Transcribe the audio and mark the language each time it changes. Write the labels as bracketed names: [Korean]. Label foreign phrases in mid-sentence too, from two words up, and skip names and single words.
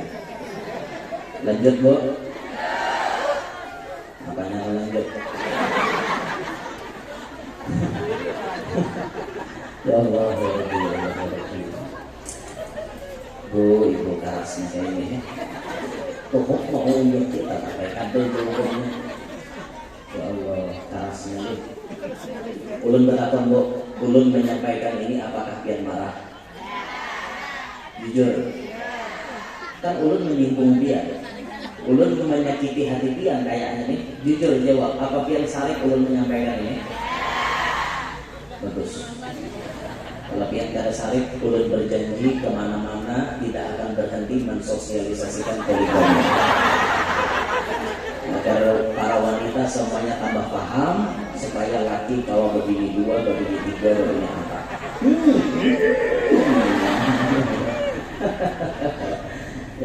[Indonesian] Lanjut bu. Apanya lanjut? [Arabic] Ya Allah, ya Rabbi, ya Rabbi. [Banjar] Bu, ibu kerasnya saya ini. Tuh mau unjuk kita pakai kado dulu. [Arabic] Ya Allah, [Banjar] kerasnya nih. Ulun bertakon bu, ulun menyampaikan ini apakah pian marah? Jujur. Kan ulun menyinggung pian. Ulun menyakiti hati pian kayaknya nih. Jujur jawab, apa pian sarik ulun menyampaikan ini? Bagus. Kalau pian kada sarik, ulun berjanji kemana-mana tidak akan berhenti mensosialisasikan poligami. [Indonesian] Agar para wanita semuanya tambah paham supaya laki kalau begini 2, begini 3, begini 4.